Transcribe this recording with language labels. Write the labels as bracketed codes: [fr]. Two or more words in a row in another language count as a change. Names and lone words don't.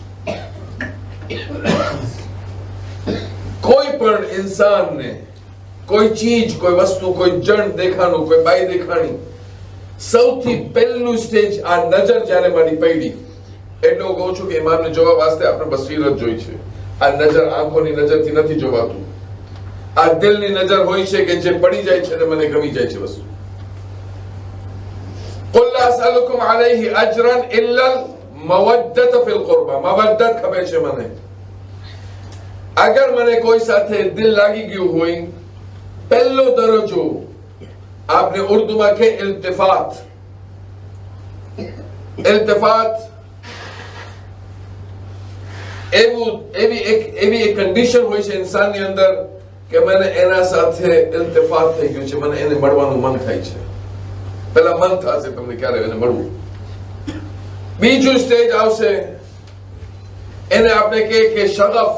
[gu] કોઈ પણ ઇન્સાનને કોઈ ચીજ, કોઈ વસ્તુ, કોઈ જણ દેખાણું, કોઈ બાઈ દેખાણી, સૌથી પહેલું સ્ટેજ આ નજર જ્યારે મારી પડી. એટલે હું કહું છું કે ઇમામને જોવા વાસ્તે આપણે બસીરત જોઈ છે. આ નજર આંખોની નજરથી નથી જોવાતું. આ દિલની નજર હોય છે કે જે પડી જાય છે અને મને ગમી જાય છે વસ્તુ. [ar] قل لا اسالكم عليه اجرا الا المودة في القربى. [gu] مودت ખબર છે મને. અગર મને કોઈ સાથે દિલ લાગી ગયું હોય, પહેલો દરજ્જો [ur] آپ نے اردو میں کے التفات [gu] એવી એક કન્ડિશન હોય છે ઇન્સાનની અંદર કે મને એના સાથે ઇલ્તિફાત થઈ ગયું છે, મને એને મળવાનું મન થાય છે. પહેલા મન થશે તમને ક્યારે એને મળવું. બીજું સ્ટેજ આવશે, એને આપણે કે શગફ.